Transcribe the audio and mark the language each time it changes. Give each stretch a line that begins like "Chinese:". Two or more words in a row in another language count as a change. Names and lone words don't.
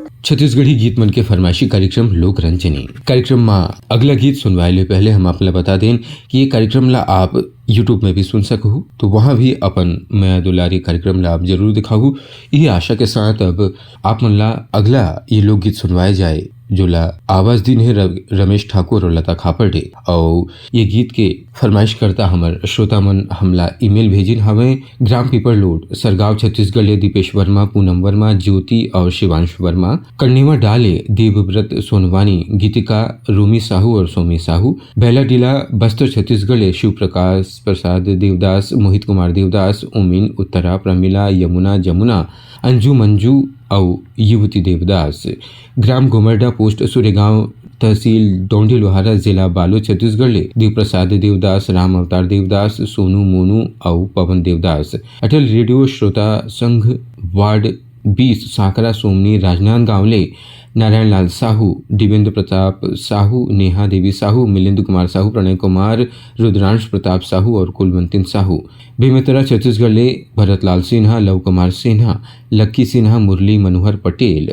Chhattisgarhi: छत्तीसगढ़ी गीत मन के फरमाइशी कार्यक्रम लोक रंजनी कार्यक्रम में अगला गीत सुनवाए ले पहले हम आपने बता दें कि ये कार्यक्रम ला आप यूट्यूब में भी सुन सकू, तो वहाँ भी अपन मैं दुलारी कार्यक्रम ला आप जरूर दिखाऊ। ये आशा के साथ अब आप मन ला अगला ये लोकगीत सुनवाए जाए जो ला आवाज दिन है रमेश ठाकुर और लता खापड़े। और ये गीत के फरमाइश करता हमार श्रोता मन हमला ईमेल भेजिन हवे ग्राम पीपर लोड सरगांव छत्तीसगढ़ ले दीपेश वर्मा, पूनम वर्मा, ज्योति और शिवांश वर्मा, कन्नीवा डाले देवव्रत सोनवानी, गीतिका रूमी साहू और सोमी साहू, बेला डिला बस्तर छत्तीसगढ़ ले शिव प्रकाश प्रसाद देवदास, मोहित कुमार देवदास, उमिन उत्तरा, प्रमिला, यमुना जमुना, अंजू मंजू और युवती देवदास, ग्राम गोमरडा पोस्ट सूर्यगांव तहसील डोंडी लोहारा जिला बालोद छत्तीसगढ़ ले देव प्रसाद देवदास, राम अवतार देवदास, सोनू मोनू और पवन देवदास। अटल रेडियो श्रोता संघ वार्ड 20 साकरा सोमनी राजनांदगांव ले नारायण लाल साहू, दिवेंद्र प्रताप साहू, नेहा देवी साहू, मिलिंद कुमार साहू, प्रणय कुमार, रुद्रांश प्रताप साहू और कुलवंतिन साहू। बेमेतरा छत्तीसगढ़ ले भरतलाल सिन्हा, लव कुमार सिन्हा, लक्की सिन्हा, मुरली मनोहर पटेल।